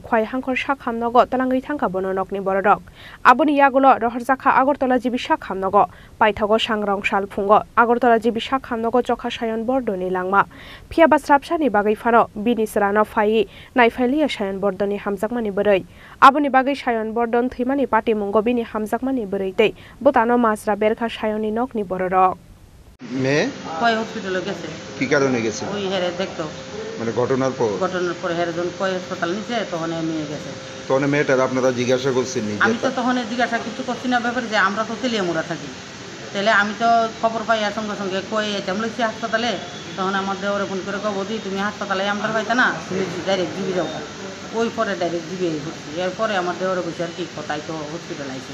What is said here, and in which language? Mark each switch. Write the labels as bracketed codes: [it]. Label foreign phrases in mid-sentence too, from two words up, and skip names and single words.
[trp] khwai hangkhor sakhamnogo talangai thangka bononokni bororok aboni yagolo rohorjakha Agartala jibi sakhamnogo paithago sangrong sal phungo Agartala jibi sakhamnogo chokha Sayon Bordoni langma phiaba srapsani bagai phano bini srano phai naifailia Sayon Bordoni hamjakmani berei aboni bagai Sayon Bordon theimani pati mungo bini hamjakmani bereitei botano masra berkha Sayoni nokni bororok [bn] মেয়ে কয় হসপিটালে গেছে কি কারণে গেছে ওই হেরে দেখতো মানে ঘটনার পর হেরে যখন কয় হাসপাতাল নিছে তখন মেয়ে গেছে তখন মেয়েটার আপনারা জিজ্ঞাসা করছেন নি আমি তো তখন জিজ্ঞাসা কিছু করছি না ব্যাপারে যে আমরা তো তেলিয়ামুড়া থাকি তাহলে আমি তো খবর পাই সঙ্গে সঙ্গে কই এটাম লইছি হাসপাতালে তখন আমার দেওয়ারে ফোন করে কব দি তুমি হাসপাতালে আমরা পাইতা না তুমি ডাইরেক্ট জিবি যাও ওই পরে ডাইরেক্ট জিবি হচ্ছে এরপরে আমার দেওয়ারে বসে আর কি কথাই তো হসপিটাল আইছে